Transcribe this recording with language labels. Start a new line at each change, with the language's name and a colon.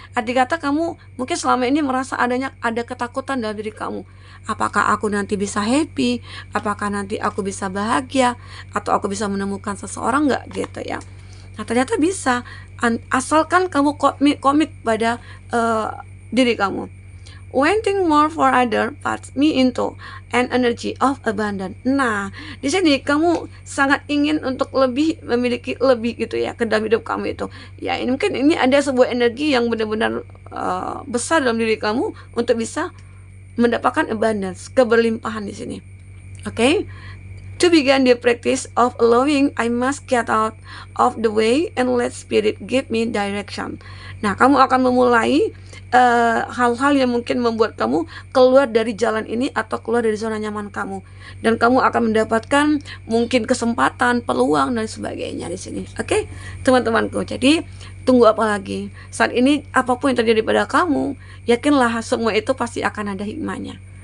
Indonesian: Arti kata kamu mungkin selama ini merasa ada ketakutan dalam diri kamu. Apakah aku nanti bisa happy? Apakah nanti aku bisa bahagia? Atau aku bisa menemukan seseorang nggak gitu ya? Nah, ternyata bisa, asalkan kamu komit pada diri kamu.
English: Wanting more for other puts me into an energy of abundance.
Indonesian: Nah, di sini kamu sangat ingin untuk memiliki lebih gitu ya ke dalam hidup kamu itu. Ya, ini mungkin ini ada sebuah energi yang benar-benar besar dalam diri kamu untuk bisa mendapatkan abundance, keberlimpahan di sini. Oke?
English: To begin the practice of allowing, I must get out of the way and let spirit give me direction.
Indonesian: Nah, kamu akan memulai hal-hal yang mungkin membuat kamu keluar dari jalan ini atau keluar dari zona nyaman kamu, dan kamu akan mendapatkan mungkin kesempatan, peluang dan sebagainya di sini. Oke, teman-temanku. Jadi tunggu apa lagi? Saat ini apapun yang terjadi pada kamu, yakinlah semua itu pasti akan ada hikmahnya.